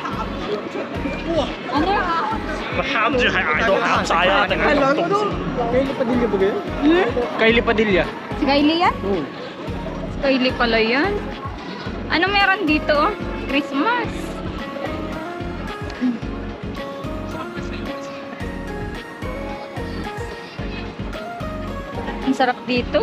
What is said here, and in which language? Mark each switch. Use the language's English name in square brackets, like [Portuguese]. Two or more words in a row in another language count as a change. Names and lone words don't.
[Filipino] Ano? [Cantonese] 喊住係捱到喊晒啊！定係咁凍先？ [Filipino] Kylie Padilla ba kayo? Kylie Padilla. Si Kylie yan? Oo. Si Kylie pala yan. Ano meron dito? Christmas. Ang sarap dito.